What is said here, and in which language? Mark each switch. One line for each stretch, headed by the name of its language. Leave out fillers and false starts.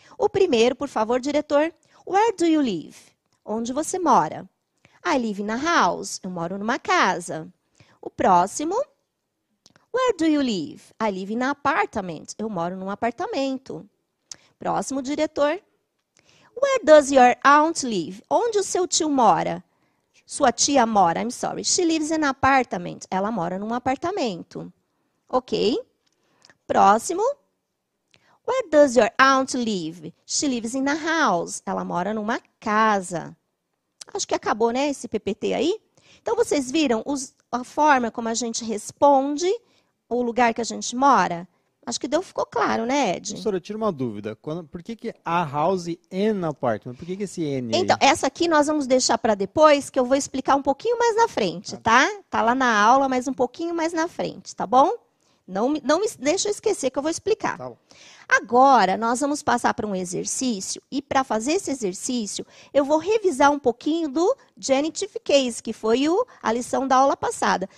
Portuguese: O primeiro, por favor, diretor.
English: Where do you live?
Portuguese: Onde você mora?
English: I live in a house.
Portuguese: Eu moro numa casa. O próximo.
English: Where do you live? I live in an apartment.
Portuguese: Eu moro num apartamento. Próximo, diretor.
English: Where does your aunt live?
Portuguese: Onde o seu tio mora? Sua tia mora,
English: I'm sorry. She lives in an apartment.
Portuguese: Ela mora num apartamento. Ok. Próximo.
English: Where does your aunt live? She lives in a house.
Portuguese: Ela mora numa casa. Acho que acabou, né, esse PPT aí? Então, vocês viram a forma como a gente responde o lugar que a gente mora? Acho que ficou claro, né, Ed? Professora, tira uma dúvida. Por que a
English: house and apartment?
Portuguese: Por que esse N aí? Então, essa aqui nós vamos deixar para depois, que eu vou explicar um pouquinho mais na frente, tá? Tá lá na aula, mas um pouquinho mais na frente, tá bom? Não me deixa eu esquecer que eu vou explicar. Tá bom. Agora, nós vamos passar para um exercício, e para fazer esse exercício, eu vou revisar um pouquinho do genitive case, que foi a lição da aula passada.